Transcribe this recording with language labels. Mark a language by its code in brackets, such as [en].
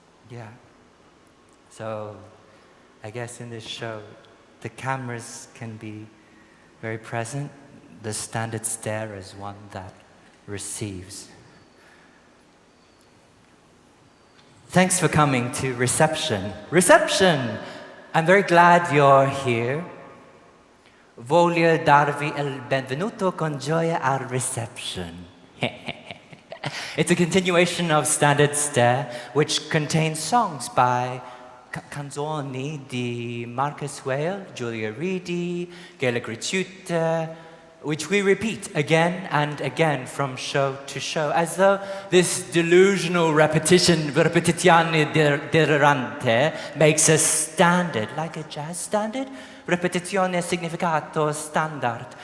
[en] Yeah. So, I guess in this show, the cameras can be very present. The standard stare is one that receives. Thanks for coming to reception. Reception! I'm very glad you're here. [it] Voglio darvi il benvenuto con gioia al reception. [en] It's a continuation of standard stare, which contains songs by [it] canzoni di [en] Marcus Whale, Julia Reidy, Gailė Griciūtė, which we repeat again and again from show to show, as though this delusional [it] repetizione delirante [en] makes us standard, like a jazz standard. [it] Repetizione significato standard.